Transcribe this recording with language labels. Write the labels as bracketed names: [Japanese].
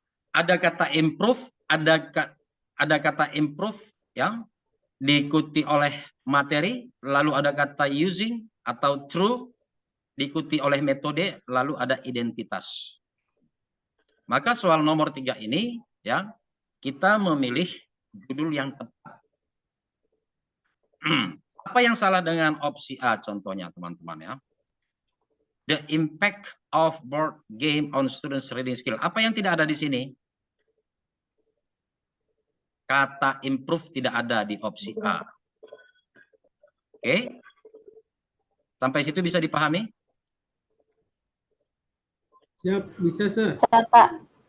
[Indonesian] Ada kata improve, ada kata improve yang diikuti oleh materi, lalu ada kata using atau true, diikuti oleh metode, lalu ada identitas. Maka soal nomor 3 ini ya kita memilih judul yang tepat. Apa yang salah dengan opsi A contohnya teman-teman ya? [English] The impact of board game on students reading skill. [Indonesian] Apa yang tidak ada di sini? Kata improve tidak ada di opsi A. Oke. Sampai situ bisa dipahami? Siap, bisa, Sir. Siap, Pak.